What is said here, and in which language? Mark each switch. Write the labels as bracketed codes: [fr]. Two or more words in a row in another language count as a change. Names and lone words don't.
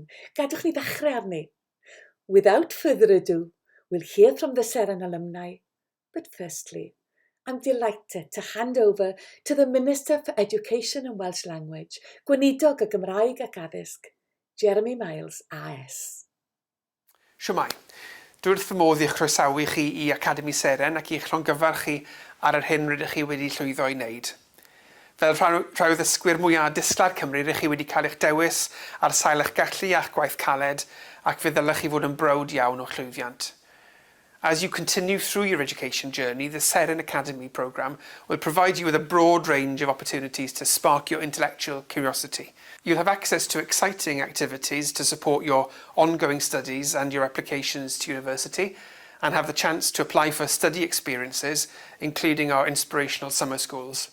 [cy] Gadwch ni ddechrau arni. [en] Without further ado, we'll hear from the Seren alumni. But firstly, I'm delighted to hand over to the Minister for Education and Welsh Language, [cy] Gweinidog y Gymraeg ac Addysg, Jeremy Miles, AS. Siwmai, dwi wrth fy modd i'ch croesawu chi i Academi Seren ac i'ch llongyfarch chi ar yr hyn rydych chi wedi llwyddo i wneud. Fel rhai o ddysgwyr mwyaf disglair Cymru, rydych chi wedi cael eich dewis ar sail eich gallu a'ch gwaith caled ac fe ddylech chi fod yn browd iawn o llwyddiant. [en] As you continue through your education journey, the Seren Academy programme will provide you with a broad range of opportunities to spark your intellectual curiosity. You'll have access to exciting activities to support your ongoing studies and your applications to university, and have the chance to apply for study experiences, including our inspirational summer schools.